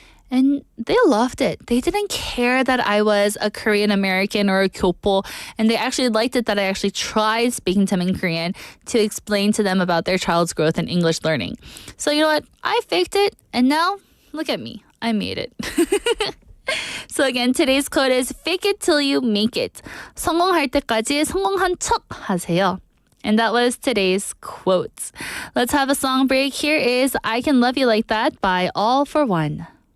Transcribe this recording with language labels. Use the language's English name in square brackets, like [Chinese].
[English] And they loved it. They didn't care that I was a Korean American or a 교포, and they actually liked it that I actually tried speaking to them in Korean to explain to them about their child's growth and English learning. So you know what? I faked it, and now look at me. I made it. So again, today's quote is fake it till you make it. [Korean] 성공할 때까지 성공한 척 하세요. [English] And that was today's quote. Let's have a song break. Here is I Can Love You Like That by All for One.